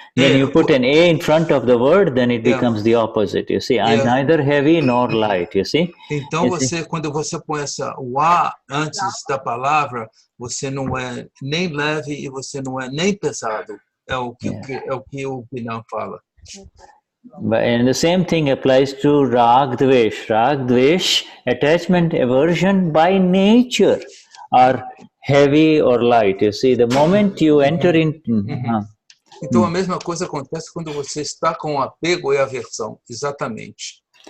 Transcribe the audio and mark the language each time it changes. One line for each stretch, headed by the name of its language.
English: When you put an A in front of the word, then it becomes the opposite. You see, I'm neither heavy nor light. You see.
Portuguese: Então quando você põe o A antes da palavra, você não é nem leve e você não é nem pesado. É o que o Vignan fala.
English: And the same thing applies to rag dvesh. Rag dvesh, attachment, aversion by nature are heavy or light. You see, the moment you enter into
Portuguese: Então, a mesma coisa acontece quando você está com apego e aversão, exatamente.